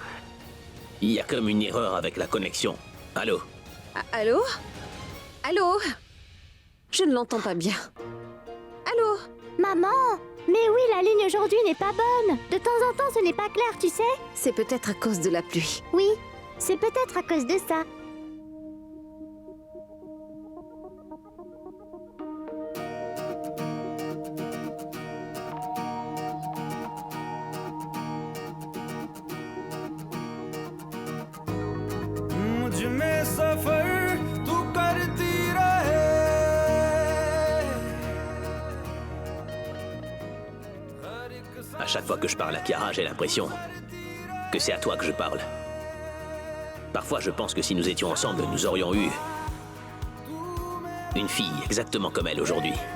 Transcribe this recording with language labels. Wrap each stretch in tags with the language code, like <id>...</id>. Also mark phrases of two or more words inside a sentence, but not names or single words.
<fr>Il y a comme une erreur avec la connexion. Allô? Allô? Allô? Je ne l'entends pas bien. Allô? Maman! Mais oui, la ligne aujourd'hui n'est pas bonne. De temps en temps, ce n'est pas clair, tu sais? C'est peut-être à cause de la pluie. Oui, c'est peut-être à cause de ça.</fr> <hi>मुझ में सफर तू करती रहे</hi> <fr>À chaque fois que je parle à Chiara, j'ai l'impression que c'est à toi que je parle. Parfois, je pense que si nous étions ensemble, nous aurions eu une fille exactement comme elle aujourd'hui.</fr>